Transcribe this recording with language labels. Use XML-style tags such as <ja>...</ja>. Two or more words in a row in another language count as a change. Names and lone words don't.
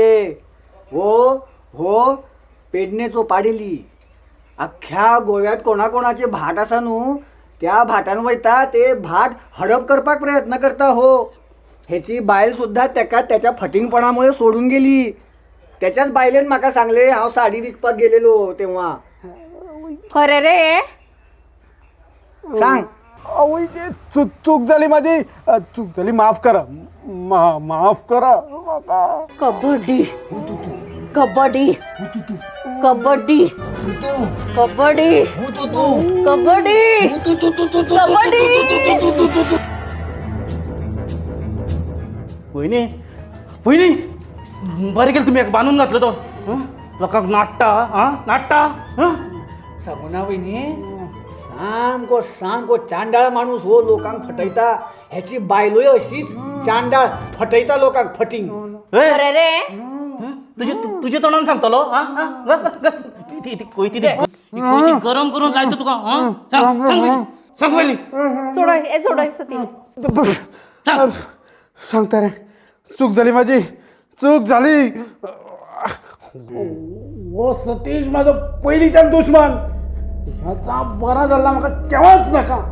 <kok>हो हो पेडणेचो पाडेली. अख्ख्या गोव्यात कोणाकोणाचे भाट आसा न्हू त्या भाटान वयता ते भाट हडप करपाक प्रयत्न करता. हो हेची बायल सुद्धा तेका त्याच्या फटिंगपणामुळे सोडून गेली. त्याच्याच बायलेन म्हाका सांगले हांव साडी विकपाक गेलेलो तेव्हा. खरें रे. सांग.</kok> <mr>अवय ते चूक झाली माझी. चूक झाली. माफ करा. माफ करा.</mr> <kok>कबड्डी कबड्डी कबड्डी कबड्डी कबड्डी कबड्डी.</kok> <mr>वहिनी वहिनी बरें केलं तुम्ही एक बांधून घातलं तो.</mr> <kok>लोकांक नाट्टा नाट्टा.</kok> <mr>सांगू ना वहिनी सामको सामको चांडाळ माणूस हो.</mr> <kok>लोकांक फटयता. ह्याची बायलोय अशीच चांडाळ फटयता लोकांक फटिंग. खरें रे. तुझ्या तोंडान सांगतलो. कोयती गरम करून लायतो तुका. सांग वहिनी. सोडय सतीश. सांगता रे. चूक झाली माझी.</kok> <mr>चूक झाली. वो सतीश माझा पहिलीच्यान दुश्मन.</mr> <kok>ह्याचा बरा झाला म्हाका केव्हाच नका.</kok>